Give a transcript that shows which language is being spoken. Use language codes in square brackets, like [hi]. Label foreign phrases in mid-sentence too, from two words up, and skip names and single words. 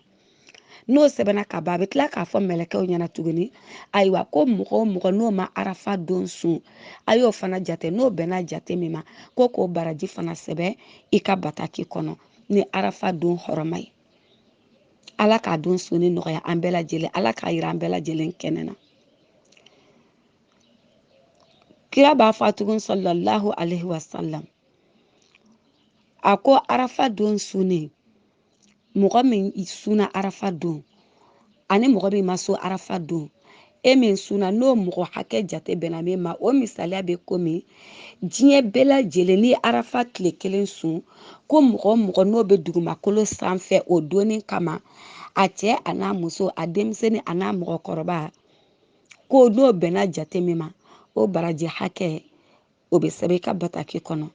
[bm] N'o sɛbɛnna ka ban a bɛ tila k'a fɔ mɛlɛkɛw ɲɛna tuguni ayiwa ko mɔgɔ o mɔgɔ n'o ma Arafa don sun a y'o fana jate n'o bɛnna jate min ma ko k'o baraji fana sɛbɛn i ka bataki kɔnɔ ni Arafa don hɔrɔma ye. Ala k'a don sunni nɔgɔya an bɛɛ lajɛlen Ala k'a yira an bɛɛ lajɛlen kɛnɛ na. Kira b'a fɔ tugun [ar] صلى الله عليه وسلم [bm] a ko Arafa don sunni mɔgɔ min sunna Arafa don ani mɔgɔ min ma so Arafa don e min sunna n'o mɔgɔ hakɛ jate bɛnna min ma o misaliya bɛ komi diɲɛ bɛɛ lajɛlen ni Arafa tile kelen sun ko mɔgɔ mɔgɔ n'o bɛ dugumakolo sanfɛ o donni kama a cɛ a n'a muso a denmisɛnnin a n'a mɔgɔkɔrɔba ko n'o bɛnna jate min ma o baraji hakɛ o bɛ sɛbɛn i ka bataki kɔnɔ.